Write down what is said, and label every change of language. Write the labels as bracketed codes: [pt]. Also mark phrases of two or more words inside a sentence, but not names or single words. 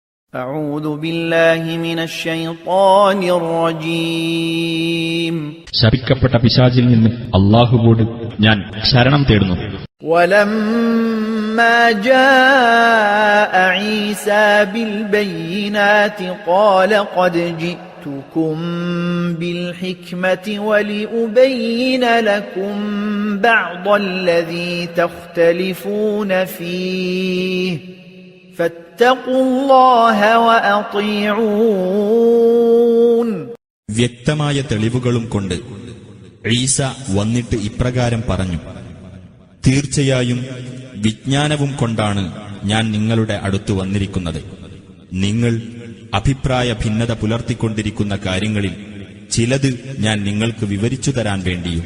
[ar] أعوذ بالله من الشيطان الرجيم [ml] ശപിക്കപ്പെട്ട പിശാചിൽ നിന്ന് അല്ലാഹുവോട് ഞാൻ ശരണം തേടുന്നു. [ar] ولما جاء عيسى بالبينات قال قد جئتكم بالحكمة ولأبين لكم بعض الذي تختلفون فيه فاتقوا الله وأطيعون. [ml] വ്യക്തമായ തെളിവുകളും കൊണ്ട് ഈസ വന്നിട്ട് ഇപ്രകാരം പറഞ്ഞു: തീർച്ചയായും വിജ്ഞാനവും കൊണ്ടാണ് ഞാൻ നിങ്ങളുടെ അടുത്തു വന്നിരിക്കുന്നത്. നിങ്ങൾ അഭിപ്രായ ഭിന്നത പുലർത്തിക്കൊണ്ടിരിക്കുന്ന കാര്യങ്ങളിൽ ചിലത് ഞാൻ നിങ്ങൾക്ക് വിവരിച്ചു തരാൻ വേണ്ടിയും.